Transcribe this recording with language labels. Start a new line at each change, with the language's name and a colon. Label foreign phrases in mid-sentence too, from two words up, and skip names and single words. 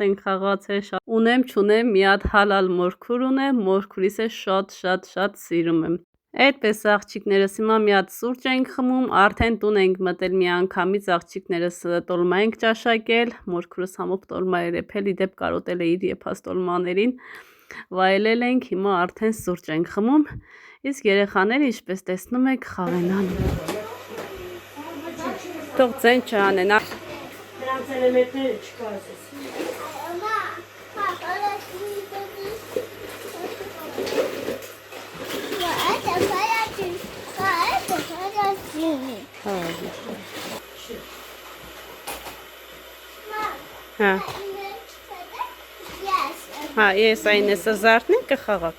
Armenian: ենք խաղացել, ունեմ, չունեմ, մի հատ հալալ մորքուր ունեմ, մորքուրիսը շատ սիրում եմ։ Այդպես աղջիկներս հիմա մի հատ սուրճ ենք խմում, արդեն տուն ենք մտել մի անգամից աղջիկներս տոլմա ենք ճաշակել, մորքուրս համով տոլմա էր եփել, իդեպ կարոտել է իր եփած տոլմաներին, վայելել ենք, հիմա արդեն սուրճ ենք խմում, իսկ երեխաները ինչպես տեսնում եք խաղ են անում։ Թող ձեն չանեն։ Նրանց էլեմենտները չկա ասես։
Russian: Мама, папа, это горячий, а это горячий.
Armenian: Հա։
English: Yes.
Armenian: Հա, ես այն էսը զարթնենք կխաղաք։